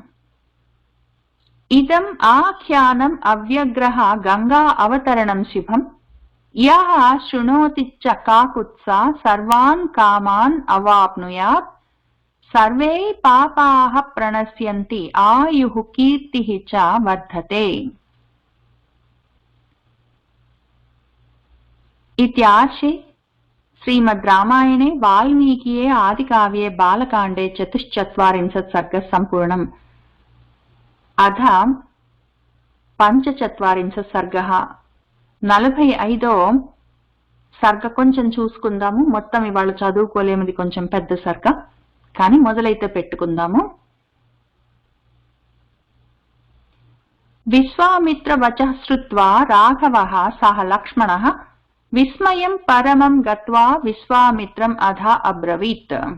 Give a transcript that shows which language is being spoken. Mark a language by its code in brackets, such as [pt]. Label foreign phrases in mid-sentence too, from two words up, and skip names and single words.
[sa] ఇదం ఆఖ్యానం అవ్యగ్రహ గంగా అవతరణం శుభం యః శృణోతి చ కాకుత్సా సర్వాన్ కామాన్ అవాప్నుయాత్ సర్వే పాపాః ప్రణశ్యంతి ఆయుః కీర్తిః చ వర్ధతే. इत्यार्षे श्रीमद् रामायणे वाल्मीकिये आदिकाव्ये बालकाण्डे 44 सर्गः सम्पूर्णम्. अथ 45 सर्गः [te] 45వ సర్గ కొంచెం చూసుకుందాము. మొత్తం ఇవాళ చదువుకోలేమిది, కొంచెం పెద్ద సర్గ, కానీ మొదలైతే పెట్టుకుందాము. [sa] విశ్వామిత్ర వచః శ్రుత్వా రాఘవః సహ లక్ష్మణః విస్మయం పరమం గత్వా విశ్వామిత్రం అధ అబ్రవీత్.